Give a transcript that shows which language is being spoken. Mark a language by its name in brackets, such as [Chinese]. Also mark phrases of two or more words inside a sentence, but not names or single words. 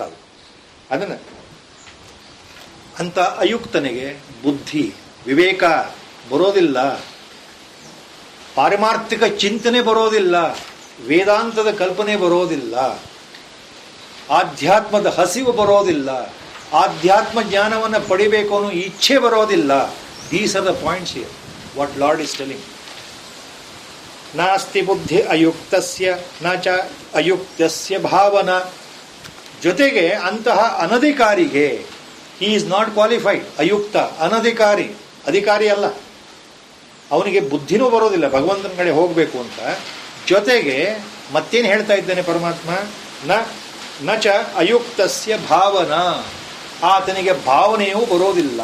[Kannada] ಅದು ಅದನ್ನು ಅಂತ ಅಯುಕ್ತನಿಗೆ ಬುದ್ಧಿ ವಿವೇಕ ಬರೋದಿಲ್ಲ, ಪಾರಮಾರ್ಥಿಕ ಚಿಂತನೆ ಬರೋದಿಲ್ಲ, ವೇದಾಂತದ ಕಲ್ಪನೆ ಬರೋದಿಲ್ಲ, ಆಧ್ಯಾತ್ಮದ ಹಸಿವು ಬರೋದಿಲ್ಲ, ಆಧ್ಯಾತ್ಮ ಜ್ಞಾನವನ್ನು ಪಡಿಬೇಕು ಅನ್ನೋ ಇಚ್ಛೆ ಬರೋದಿಲ್ಲ. [English] These are the points here what Lord is telling. [Sanskrit] ನಾಸ್ತಿ ಬುದ್ಧಿ ಅಯುಕ್ತಸ್ಯ ನ ಚ ಅಯುಕ್ತಸ್ಯ ಭಾವನಾ. [Kannada] ಜೊತೆಗೆ ಅಂತಹ ಅನಧಿಕಾರಿಗೆ, [English] he is not qualified, [Kannada] ಅಯುಕ್ತ, ಅನಧಿಕಾರಿ, ಅಧಿಕಾರಿ ಅಲ್ಲ, ಅವನಿಗೆ ಬುದ್ಧಿನೂ ಬರೋದಿಲ್ಲ ಭಗವಂತನ ಕಡೆ ಹೋಗಬೇಕು ಅಂತ. ಜೊತೆಗೆ ಮತ್ತೇನು ಹೇಳ್ತಾ ಇದ್ದಾನೆ ಪರಮಾತ್ಮ, [Sanskrit] ನ ಚ ಅಯುಕ್ತಸ್ಯ ಭಾವನಾ, [Kannada] ಆತನಿಗೆ ಭಾವನೆಯೂ ಬರೋದಿಲ್ಲ.